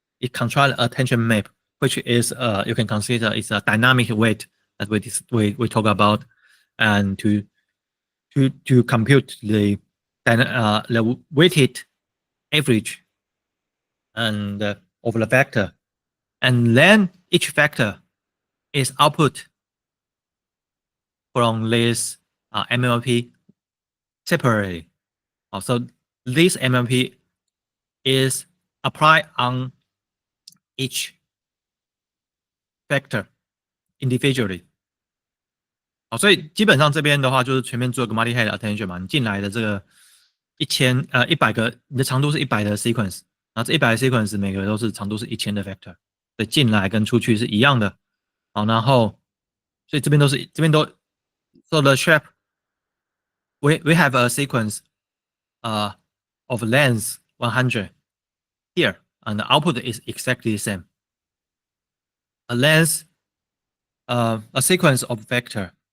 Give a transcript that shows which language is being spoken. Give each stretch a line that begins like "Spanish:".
English: It controls attention map, which is you can consider is a dynamic weight that we talk about, and to compute the weighted average and of the vector, and then each vector is output from this MLP separately. So this MLP is applied on each vector individually.
Chinese: 好，所以基本上这边的话就是全面做个 multi-head attention 嘛，你进来的这个100个，你的长度是100的 sequence， 然后这100个 sequence 每个都是长度是1000的 vector， 所以进来跟出去是一样的。好，然后所以这边都
English: so the shape we have a sequence of length 100 here, and the output is exactly the same. A length a sequence of vector.